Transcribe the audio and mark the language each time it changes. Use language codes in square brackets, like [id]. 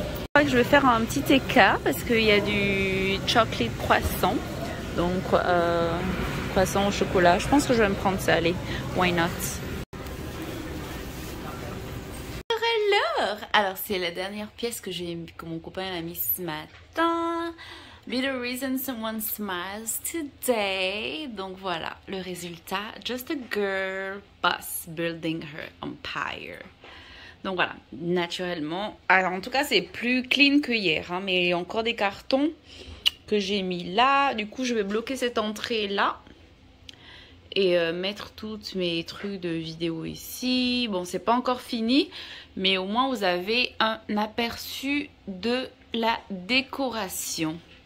[fr] Je crois que je vais faire un petit écart parce qu'il y a du chocolate croissant. Donc, croissant au chocolat. Je pense que je vais me prendre ça. Allez, [en] why not? [fr] Alors, c'est la dernière pièce que mon copain a mis ce matin. [en] Be the reason someone smiles today. [fr] Donc voilà, le résultat. [en] Just a girl boss building her empire. [fr] Donc voilà, naturellement. Alors en tout cas, c'est plus clean que hier. Hein, mais il y a encore des cartons que j'ai mis là. Du coup, je vais bloquer cette entrée là. Et mettre tous mes trucs de vidéo ici. Bon, c'est pas encore fini. Mais au moins, vous avez un aperçu de la décoration.